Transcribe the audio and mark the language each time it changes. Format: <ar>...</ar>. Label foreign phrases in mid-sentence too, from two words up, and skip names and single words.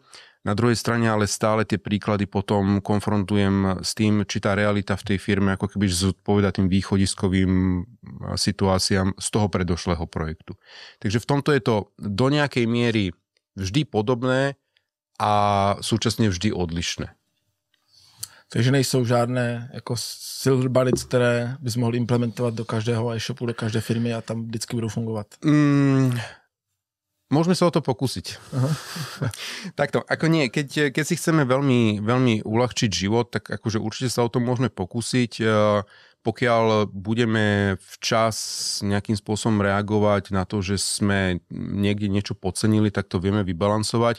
<sk>Na druhej strane ale stále tie príklady potom konfrontujem s tým, či tá realita v tej firme ako keby zodpoveda tým východiskovým situáciám z toho predošlého projektu. Takže v tomto je to do nejakej miery vždy podobné, a súčasně vždy odlišné.</sk> <cs>Takže nejsou žádné jako</cs> <en>silver bullets,</en> <cs>které bys mohl implementovat do každého e-shopu, do každé firmy a tam vždycky budou fungovat?</cs> <sk>Môžeme sa o to pokúsiť. Takto, ako nie, keď si chceme veľmi, veľmi uľahčiť život, tak akože určite sa o to môžeme pokúsiť. Pokiaľ budeme včas nejakým spôsobom reagovať na to, že sme niekde niečo podcenili, tak to vieme vybalansovať.</sk>